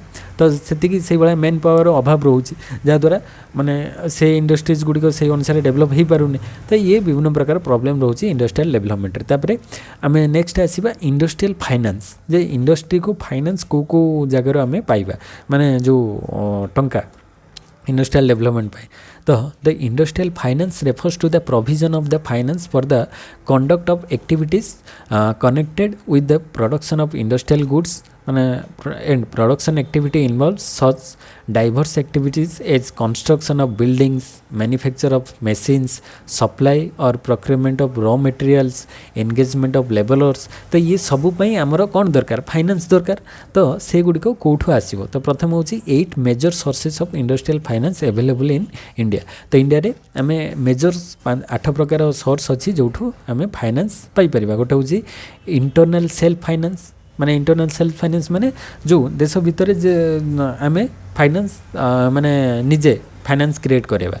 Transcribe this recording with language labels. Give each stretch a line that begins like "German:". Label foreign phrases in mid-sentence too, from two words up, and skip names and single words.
Odia: ତ ସେତିକି ସେଇଭଳିଆ
English: man power
Odia: ଅଭାବ ରହୁଛି, ଯାହାଦ୍ୱାରା ମାନେ ସେ ଇଣ୍ଡଷ୍ଟ୍ରିଜ୍ ଗୁଡ଼ିକ ସେଇ ଅନୁସାରେ ଡେଭଲପ୍ ହେଇପାରୁନି। ତ ଇଏ ବିଭିନ୍ନ ପ୍ରକାର ପ୍ରୋବ୍ଲେମ୍ ରହୁଛି
English: industrial developmentରେ।
Odia: ତାପରେ ଆମେ ନେକ୍ସଟ ଆସିବା
English: industrial finance,
Odia: ଯେ ଇଣ୍ଡଷ୍ଟ୍ରିକୁ ଫାଇନାନ୍ସ କେଉଁ ଜାଗାରୁ ଆମେ ପାଇବା, ମାନେ ଯେଉଁ ଟଙ୍କା
English: industrial development
Odia: ପାଇଁ।
English: ତ the industrial finance refers to the provision of the finance for the conduct of activities connected with the production of industrial goods, and production activity involves such diverse activities as construction of buildings, manufacture of machines, supply or procurement of raw materials, engagement of laborers।
Odia: ତ ये ସବୁ ପାଇଁ ଆମର କ'ଣ ଦରକାର, ଫାଇନାନ୍ସ ଦରକାର। ତ ସେଗୁଡ଼ିକ କେଉଁଠୁ ଆସିବ? ତ ପ୍ରଥମ ହେଉଛି
English: 8 major sources of industrial finance available in India.
Odia: ତ ଇଣ୍ଡିଆରେ ଆମେ ମେଜର 8 ପ୍ରକାର ସୋର୍ସ ଅଛି ଯେଉଁଠୁ ଆମେ ଫାଇନାନ୍ସ ପାଇପାରିବା। ଗୋଟେ ହେଉଛି
English: internal self finance,
Odia: ମାନେ
English: internal self finance
Odia: ମାନେ ଯେଉଁ ଦେଶ ଭିତରେ ଯେ ଆମେ ଫାଇନାନ୍ସ ମାନେ ନିଜେ
English: finance create
Odia: କରିବା।